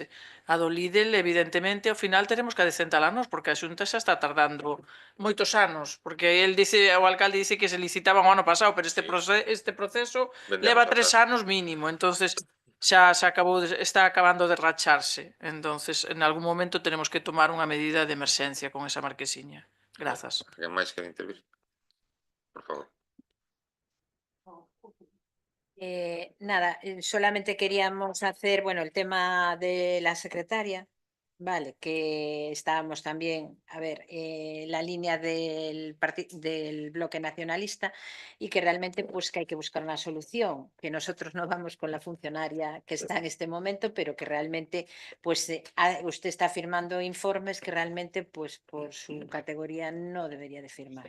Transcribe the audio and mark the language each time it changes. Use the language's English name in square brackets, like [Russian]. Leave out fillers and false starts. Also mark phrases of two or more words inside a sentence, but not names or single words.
[Galician] A do Lidl, evidentemente, ao final teremos que adecentala nós, porque a Xunta xa está tardando moitos anos, porque o alcalde dice que se licitaban o ano pasado, pero este proceso leva 3 anos mínimo, entonces xa está acabando de racharse. [Spanish] Entonces, en algún momento tenemos que tomar [Galician] unha medida de emerxencia con esa marquesiña. Grazas. Alguén máis quere intervir? Por favor. [Spanish] Nada, solamente queríamos hacer, bueno, el tema de la secretaria, vale, que estábamos también, a ver, la línea del bloque nacionalista y que realmente pues que hay que buscar una solución, que nosotros no vamos con la funcionaria que está en este momento, pero que realmente pues usted está firmando informes que realmente pues por su categoría no debería de firmar.